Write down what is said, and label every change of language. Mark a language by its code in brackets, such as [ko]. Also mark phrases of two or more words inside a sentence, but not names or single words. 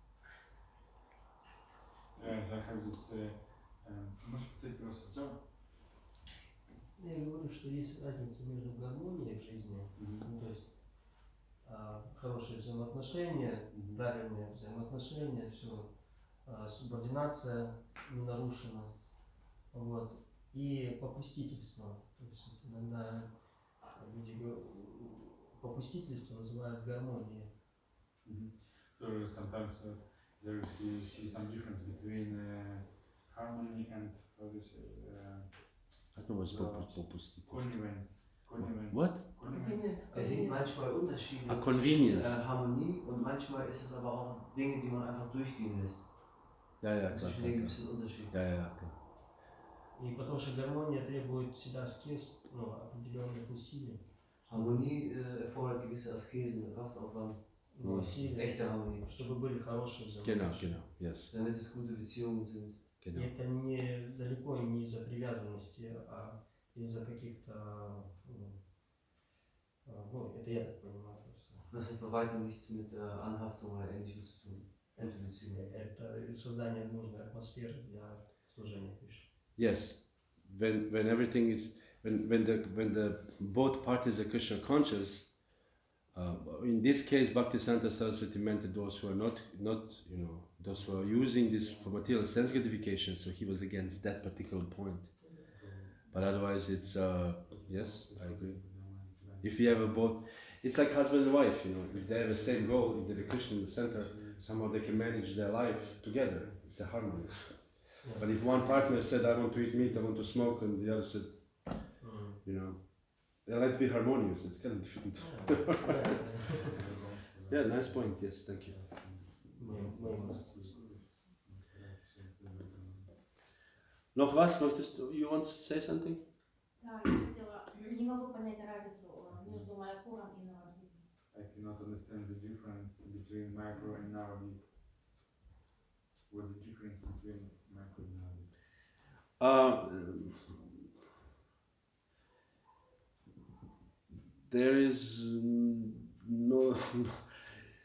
[ru] Я говорю, что есть разница между гармонией в жизни, то есть хорошие взаимоотношения, правильные взаимоотношения, все, субординация не нарушена, вот, и попустительство. То есть иногда люди попустительство называют гармонией. [en] So sometimes there you see some difference between harmony and I don't know what's popustitelstvo. connivence. What? Convenience. [de] Sieht manchmal Unterschiede [en] Convenience. [de] zwischen Harmonie und manchmal ist es aber auch Dinge, die man einfach durchgehen lässt. Ja, klar. Zwischen denen gibt es einen Unterschied. Ja, klar. [ru] И потому что гармония требует всегда аскез, определенных усилий. [de] Harmonie erfordert gewisse Askesen, Kraftaufwand. [ru] Усилия, [de] Echte Harmonie. [ru] чтобы были хорошие взаимоотношения. [de] Genau, yes. Damit es gute Beziehungen sind. [ru] И это не, далеко не из-за привязанности, а из-за каких-то, ну, это я так понимаю просто. [de] Das hat bei weitem nichts mit Anhaftung oder Ähnlichem zu tun. [ru] Это создание нужной атмосферы для служения Кришне. [en] Yes, when everything is when the both parties are Krishna conscious. In this case, Bhaktisiddhanta Saraswati meant those who are not those who are using this for material sense gratification. So he was against that particular point. But otherwise, it's yes, I agree. If you have a both, it's like husband and wife. If they have the same goal, if they're Krishna in the center, somehow they can manage their life together. It's a harmony. Yeah. But if one partner said, "I want to eat meat, I want to smoke," and the other said, let's be harmonious. It's kind of different. Yeah, nice point. Yes, thank you. [de] Noch was? Möchtest du? [en] You want to say something? [ru] Да, я хотела, не могу понять разницу между Майапуром и Навадвипом. [en] I cannot understand the difference between Mayapur and Navadvip. What's the difference between Mayapur and Navadvip? There is no Mayapur.